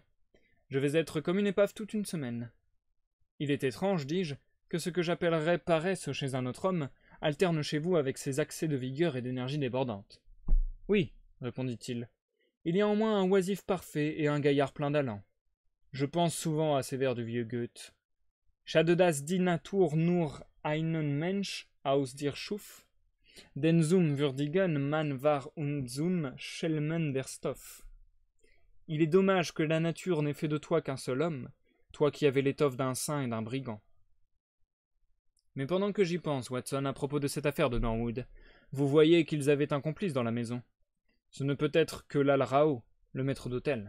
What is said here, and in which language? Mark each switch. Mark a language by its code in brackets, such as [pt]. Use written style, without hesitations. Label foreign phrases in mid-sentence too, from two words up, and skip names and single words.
[fr] Je vais être comme une épave toute une semaine. Il est étrange, dis-je, que ce que j'appellerais paresse chez un autre homme alterne chez vous avec ces accès de vigueur et d'énergie débordante. Oui, répondit-il. Il y a en moi un oisif parfait et un gaillard plein d'allant. Je pense souvent à ces vers du vieux Goethe. [de] Schade das die Natur nur einen Mensch aus dir schuf, denn zum würdigen Mann war und zum Schelmen der Stoff. [fr] Il est dommage que la nature n'ait fait de toi qu'un seul homme, toi qui avais l'étoffe d'un saint et d'un brigand. Mais pendant que j'y pense, Watson, à propos de cette affaire de Norwood, vous voyez qu'ils avaient un complice dans la maison. Ce ne peut être que Lal Rao, le maître d'hôtel.